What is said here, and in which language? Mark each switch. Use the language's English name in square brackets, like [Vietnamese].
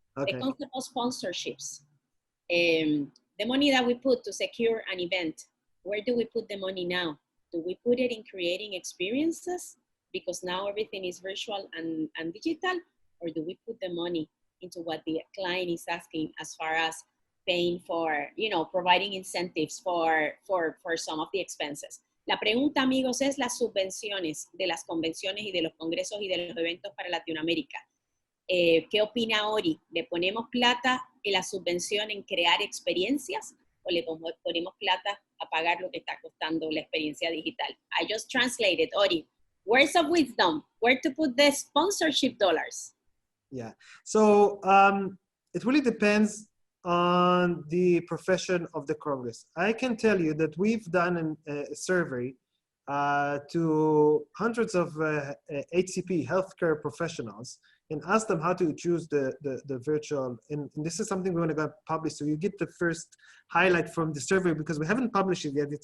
[English] Okay. The concept of sponsorships. The money that we put to secure an event, where do we put the money now? Do we put it in creating experiences because now everything is virtual and digital? Or do we put the money into what the client is asking as far as paying for, you know, providing incentives for some of the expenses? [Spanish] La pregunta, amigos, es las subvenciones de las convenciones y de los congresos y de los eventos para Latinoamérica. ¿Qué opina Ori? ¿Le ponemos plata en la subvención en crear experiencias o le ponemos plata a pagar lo que está costando la experiencia digital? [English] I just translated, Ori. Words of wisdom, where to put the sponsorship dollars? Yeah, so it really depends on the profession of the Congress. I can tell you that we've done a survey to hundreds of HCP, healthcare professionals, and asked them how to choose the virtual, and this is something we're gonna publish, so you get the first highlight from the survey because we haven't published it yet.